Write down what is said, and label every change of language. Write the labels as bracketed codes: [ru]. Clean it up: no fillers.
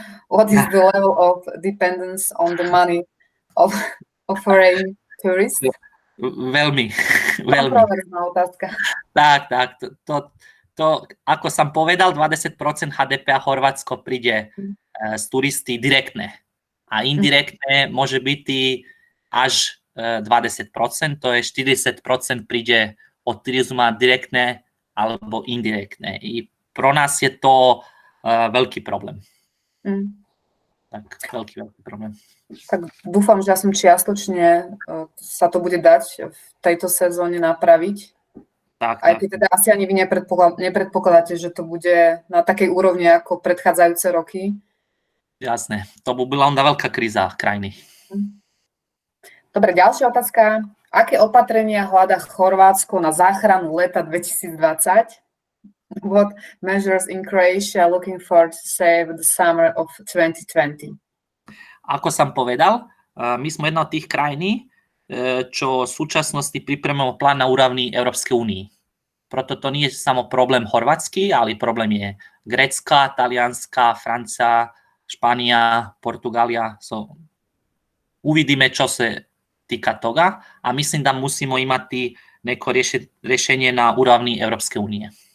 [en] What is the level of dependence on the money of foreign tourists? [sk] Veľmi. Kontroverzná otázka. Tak. To, ako som povedal, 20% HDP a Chorvátsko príde z turisty direktne. A indirektne môže byť až 20%, to je 40% príde od turizma direktne alebo indirektne. I pro nás je to veľký problém. Tak, veľký problém. Tak dúfam, že aspoň čiastočne sa to bude dať v tejto sezóne napraviť. Tak. Aj keď teda asi ani vy nepredpokladáte, že to bude na takej úrovni ako predchádzajúce roky. Jasné, to by bola onda veľká kríza krajiny. Dobre, ďalšia otázka. Aké opatrenia hľadá Chorvátsko na záchranu leta 2020? [en] What measures in Croatia looking for to save the summer of 2020? [sk] Ako som povedal, my sme jedna od tých krajín, čo v súčasnosti pripravujeme plán na úrovni Európskej únie. Proto to nie je samo problém chorvátsky, ale problém je Grécka, Talianska, Francia, Špania, Portugália. So, uvidíme, čo sa týka toga a myslím, [hr] da musimo imati neko rješenje [sk] na úrovni Európskej únie.